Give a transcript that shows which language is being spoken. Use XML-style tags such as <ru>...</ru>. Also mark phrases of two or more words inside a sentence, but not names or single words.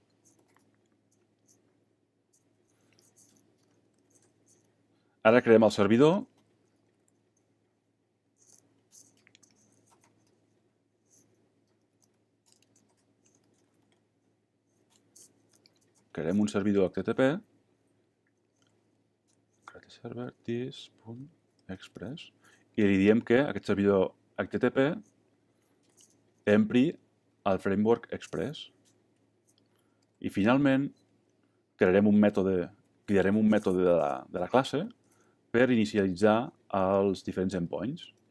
<ca>Ara creem el servidor. Creem un servidor HTTP.</ca> <en>Create server this.express</en> <ca>i li diem que aquest servidor HTTP empri el framework Express. I finalment crearem un mètode de la classe per inicialitzar els diferents endpoints.</ca>